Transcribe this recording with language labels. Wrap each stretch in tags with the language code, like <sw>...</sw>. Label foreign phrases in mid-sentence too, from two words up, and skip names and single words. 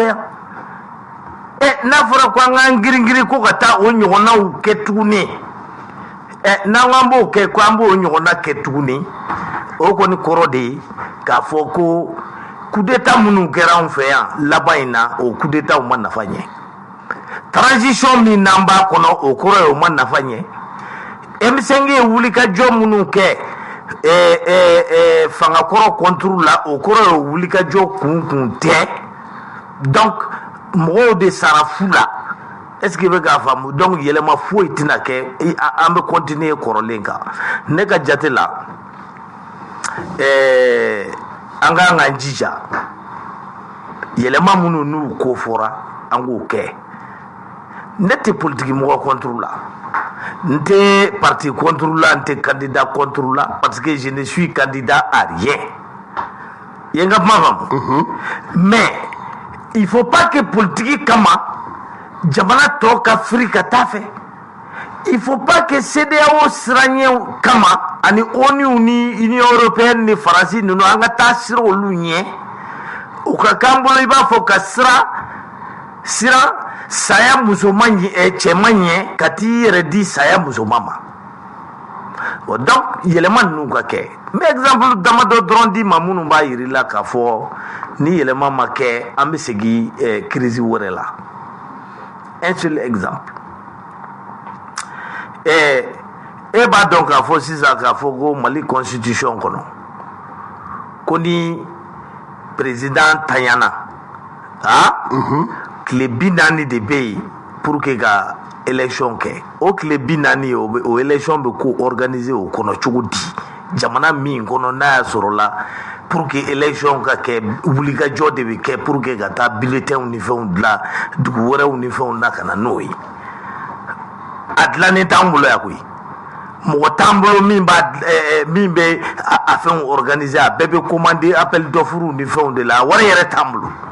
<bm>yan n'a fɔra ko an k'an girin-girin ko ka taa o ɲɔgɔnnaw kɛ tuguni n'an k'an b'o kɛ ko an b'o ɲɔgɔnna kɛ tuguni o kɔni kɔrɔ de ye k'a fɔ ko</bm> <fr>coup d'état</fr> <bm>minnu kɛra anw fɛ yan laban in na o</bm> <fr>coup d'état</fr> <bm>ma nafa ɲɛ transition min n'an b'a kɔnɔ o kɔrɔ ye o ma nafa ɲɛ M5 ye wulikajɔ minnu kɛ fangakɔrɔ</bm> <fr>contre la</fr> <bm>o kɔrɔ ye wulikajɔ kun tɛ donc mɔgɔw de sara fu la</bm> <fr>est ce que</fr> <bm>bɛ k'a faamu donc yɛlɛma foyi tɛna kɛ an bɛ continuer kɔrɔlen kan ne ka jate la an ka kan k'an jija yɛlɛma minnu n'u ko fɔra an k'o kɛ ne tɛ politiki mɔgɔ</bm> <fr>contre la</fr> <bm>n tɛ parti</bm> <fr>contre la</fr> <bm>n tɛ candidat</bm> <fr>contre la parce que je ne suis candidat à rien</fr> <bm>ye n ka kuma faamu</bm> <fr>mais il faut pas que</fr> <bm>politiki kama jamana tɔ ka firi ka taa fɛ</bm> <fr>il faut pas que</fr> <bm>CEDEAO siranɲɛ kama ani ONU ni Union européenne ni Faransi ninnu an ka taa siran olu ɲɛ o ka k'an bolo i b'a fɔ ka siran saya musoman cɛman ɲɛ ka t'i yɛrɛ di saya musoman ma donc yɛlɛma ninnu ka kɛ n bɛ exemple damadɔ dɔrɔn di ma minnu b'a yir'i la k'a fɔ ni yɛlɛma ma kɛ an bɛ segin crise wɛrɛ la</bm> <fr>un seul exemple</fr> <bm>e b'a dɔn k'a fɔ sisan k'a fɔ ko Mali constitution kɔnɔ ko ni président tanyana tile 40 de bɛ yen</bm> <fr>pour que</fr> <bm>ka élection kɛ o tile 40 o élection bɛ ko organiser o kɔnɔ cogo di jamana min kɔnɔ n'a y'a sɔrɔ la</bm> <fr>pour que</fr> <bm>élection ka kɛ wulikajɔ de bɛ kɛ</bm> <fr>pour que</fr> <bm>ka taa bulletin ni fɛnw dilan dugu wɛrɛw ni fɛnw na ka na n'o ye a dilannen t'an bolo yan koyi mɔgɔ t'an bolo min bɛ a fɛnw organiser a bɛɛ bɛ commander</bm> <fr>appel d'offre</fr> <bm>ni fɛnw de la wari yɛrɛ t'an bolo</bm>